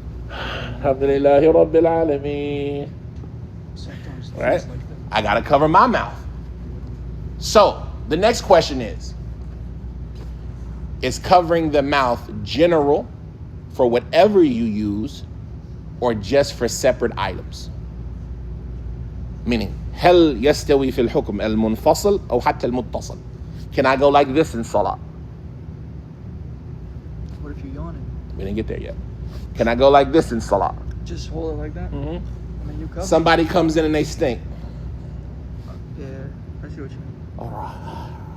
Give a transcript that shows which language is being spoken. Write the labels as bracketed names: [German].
[Arabic] Alhamdulillahi Rabbil Alameen. [English] Right? I got to cover my mouth. So, the next question is covering the mouth general for whatever you use or just for separate items? Meaning, [Arabic] هل يستوي في الحكم المنفصل أو حتى المتصل? [English] Can I go like this in salah? What if you're yawning? We didn't get there yet. Can I go like this in salah? Just hold it like that? Mm-hmm. I mean, you cover. Somebody comes in and they stink. Yeah, I see what you mean. All right.